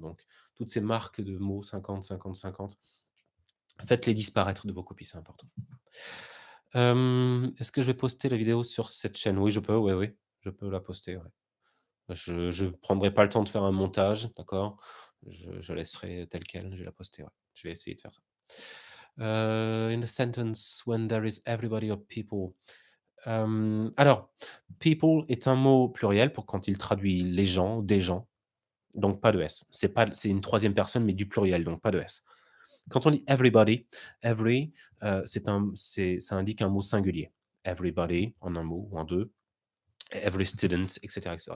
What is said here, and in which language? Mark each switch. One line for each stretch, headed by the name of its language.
French: Donc, toutes ces marques de mots 50, 50, 50, faites-les disparaître de vos copies, c'est important. Est-ce que je vais poster la vidéo sur cette chaîne? Oui, je peux, oui, oui, je peux la poster, ouais. Je prendrai pas le temps de faire un montage, d'accord? Je laisserai telle quelle, je vais la poster, ouais. Je vais essayer de faire ça.
English: In a sentence, when there is everybody or people.
French: Alors, people est un mot pluriel pour quand il traduit les gens, des gens, donc pas de S. C'est une troisième personne, mais du pluriel, donc pas de S. Quand on dit everybody, every, ça indique un mot singulier. Everybody en un mot ou en deux,
English: every student,
French: etc., etc.